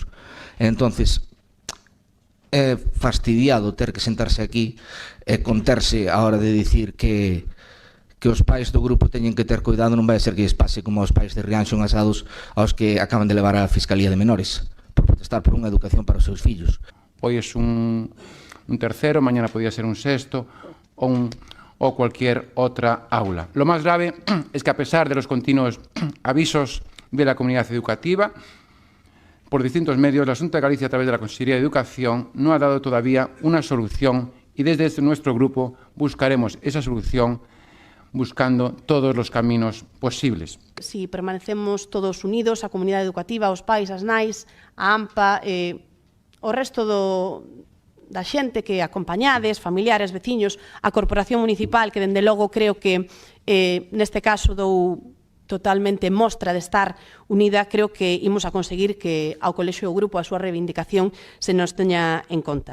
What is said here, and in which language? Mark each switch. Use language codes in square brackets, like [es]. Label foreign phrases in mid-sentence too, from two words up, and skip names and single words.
[gl] Entonces, é fastidiado ter que sentarse aquí e conterse a hora de dicir que os pais do grupo teñen que ter cuidado, non vai ser que lles pase como aos pais de Rianxo en Asados aos que acaban de levar a Fiscalía de Menores por protestar por unha educación para os seus fillos. [es] Hoy es un tercero, mañana podría ser un sexto o cualquier otra aula. Lo más grave es que a pesar de los continuos avisos de la comunidad educativa, por distintos medios, la Xunta de Galicia, a través de la Consejería de Educación, no ha dado todavía una solución y desde nuestro grupo buscaremos esa solución buscando todos los caminos posibles. Si permanecemos todos unidos, [gl] a comunidade educativa, os pais, as nais, a AMPA, o resto da xente que acompañades, familiares, veciños, a Corporación Municipal, que dende logo creo que neste caso dou totalmente mostra de estar unida, creo que imos a conseguir que ao colexio o grupo a súa reivindicación se nos teña en conta.